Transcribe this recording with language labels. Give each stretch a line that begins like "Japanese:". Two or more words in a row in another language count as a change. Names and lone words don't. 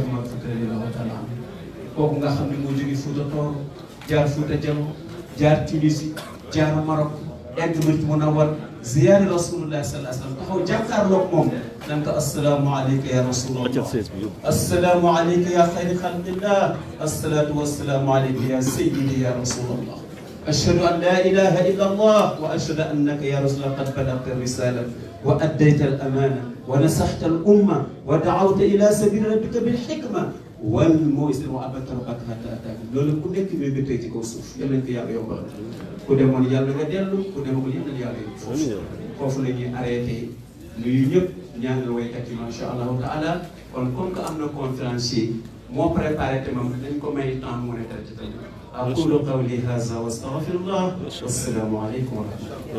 Wolof: Oumar Fouti
Arabic: رضي الله تعالى عنه
Wolof: kooku nga xam ne moo jóge Fouta Tooro jaar Fouta Jallo jaar Tunisie jaar Maroc egg Madina Munawwara ziyaare rasulullah
Arabic: صلى الله عليه وسلم
Wolof: taxaw jàkkaarloog moom nan ko
Arabic: السلام عليك يا رسول الله السلام عليك يا خير خلق الله الصلاة والسلام عليك يا سيدي يا رسول الله أشهد أن لا إله إلا الله وأشهد أنك يا رسول الله قد بلغت الرسالة وأديت الأمانة ونصحت الأمة ودعوت إلى سبيل ربك بالحكمة والموعظة وعبدت ربك حتى أتاك
Wolof: loolu ku nekk bi tey ci kaw suuf yal nañ ko yàlla yombal ku demoon yàlla nga dellu ku demagul yàlla yóbbu foofu la ñuy arrêté nuyu ñëpp ñaanal waykat yi
Arabic: ما شاء الله تعالى
Wolof: kon
French: comme que
Wolof: am na conférencier moo préparé te moom dañ ko may temps mu ne traité tey
Arabic: أقول قولي هذا وأستغفر الله والسلام عليكم ورحمة الله.